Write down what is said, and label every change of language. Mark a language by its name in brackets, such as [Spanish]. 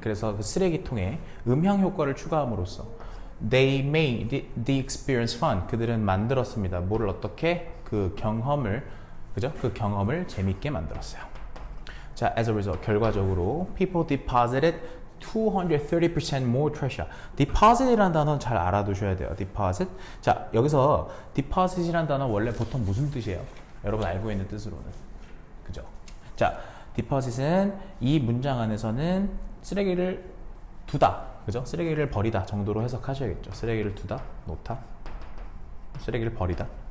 [Korean] 그래서 그 쓰레기통에 음향 효과를 추가함으로써 [English] They made the experience fun. [Korean] 그들은 만들었습니다. 뭐를 어떻게? 그 경험을, 그죠? 그 경험을 재밌게 만들었어요. [English] 자, as a result, [Korean] 결과적으로 [English] people deposited 230% more treasure. [Korean] deposit이라는 단어는 잘 알아두셔야 돼요. [English] deposit. [Korean] 자, 여기서 deposit이라는 단어 원래 보통 무슨 뜻이에요? 여러분 알고 있는 뜻으로는. 그죠? 자, deposit은 이 문장 안에서는 쓰레기를 두다. 그죠? 쓰레기를 버리다 정도로 해석하셔야겠죠. 쓰레기를 두다, 놓다, 쓰레기를 버리다.